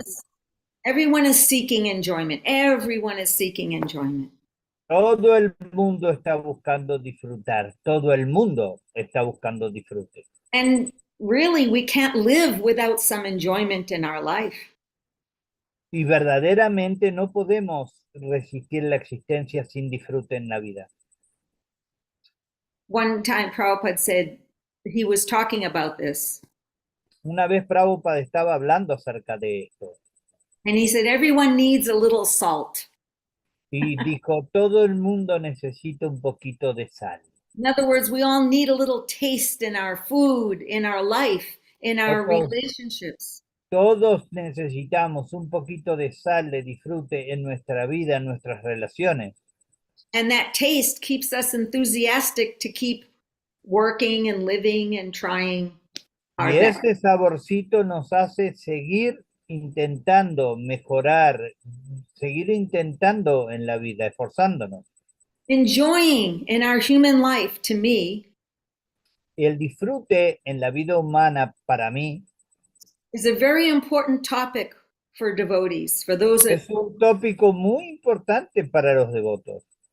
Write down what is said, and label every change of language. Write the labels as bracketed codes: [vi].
[en] is everyone is seeking enjoyment. Everyone is seeking enjoyment. [es] Todo el mundo está buscando disfrutar, todo el mundo está buscando disfrute. [en] And really, we can't live without some enjoyment in our life. [es] Y verdaderamente no podemos resistir la existencia sin disfrute en la vida. [en] One time, Prabhupada said he was talking about this, [es] Una vez Prabhupada estaba hablando acerca de esto [en] and he said, everyone needs a little salt. [es] y dijo, todo el mundo necesita un poquito de sal. [en] In other words, we all need a little taste in our food, in our life, in our relationships. [es] Todos necesitamos un poquito de sal, de disfrute en nuestra vida, en nuestras relaciones. [en] And that taste keeps us enthusiastic to keep working and living and trying our [es] Y [en] best. [es] ese saborcito nos hace seguir intentando mejorar, seguir intentando en la vida, esforzándonos. [en] Enjoying in our human life, to me, [es] Y el disfrute en la vida humana, para mí, [en] is a very important topic for devotees, for those that, [es] es un tópico muy importante para los devotos.